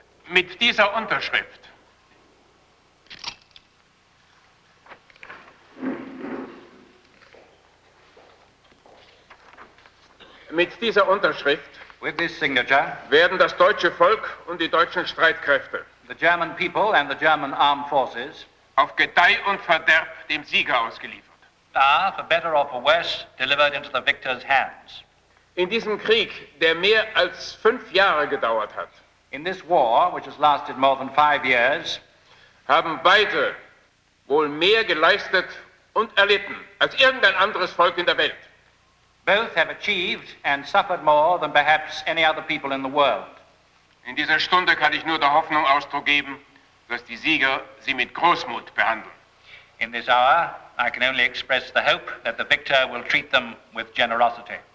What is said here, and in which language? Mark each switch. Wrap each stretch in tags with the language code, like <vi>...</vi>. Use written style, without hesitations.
<de>Mit dieser Unterschrift</de> <en>with this signature,</en> <de>werden das deutsche Volk und die deutschen Streitkräfte</de> <en>the German people and the German armed forces</en> <de>auf Gedeih und Verderb dem Sieger ausgeliefert.</de> <en>are, for better or for worse, delivered into the victor's hands.</en> <de>In diesem Krieg, der mehr als 5 Jahre gedauert hat,</de> <en>In this war, which has lasted more than 5 years,</en> <de>haben beide wohl mehr geleistet und erlitten als irgendein anderes Volk in der Welt.</de> <en>both have achieved and suffered more than perhaps any other people in the world.</en> <de>In dieser Stunde kann ich nur der Hoffnung Ausdruck geben, dass die Sieger sie mit Großmut behandeln.</de> <en>In this hour, I can only express the hope that the victor will treat them with generosity.</en>